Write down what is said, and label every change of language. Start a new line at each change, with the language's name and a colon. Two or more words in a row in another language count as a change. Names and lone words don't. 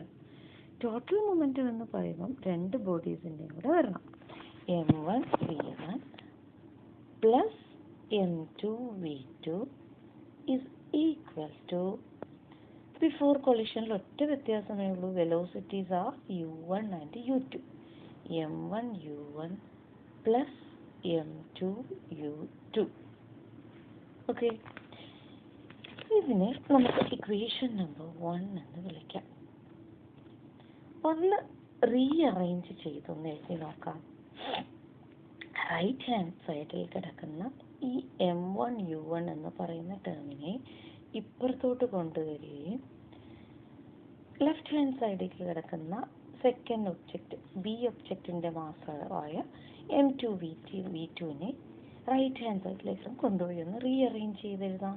English: total momentum
Malayalam: എന്ന് പറയുമ്പം രണ്ട് ബോഡീസിൻ്റെയും കൂടെ വരണം.
English: m1 v1 plus m2 v2 is equal to, before collision
Malayalam: ഒറ്റ വ്യത്യാസമേ ഉള്ളൂ,
English: velocities are u1 and u2. m1 u1 plus m2 u2.
Malayalam: ഓക്കെ, ഇതിനെ നമുക്ക്
English: equation number 1
Malayalam: എന്ന് വിളിക്കാം. ഒന്ന് റീഅറേഞ്ച് ചെയ്തൊന്ന് എഴുതി നോക്കാം.
English: right hand side
Malayalam: കിടക്കുന്ന ഈ m1 u1 എന്ന് പറയുന്ന ടേമിനെ ഇപ്പുറത്തോട്ട് കൊണ്ടുവരികയും
English: left hand side
Malayalam: കിടക്കുന്ന
English: second object B object
Malayalam: മാസമായ m2 v2നെ
English: right hand side
Malayalam: കൊണ്ടുപോയി ഒന്ന് റീഅറേഞ്ച് ചെയ്തെഴുതാം.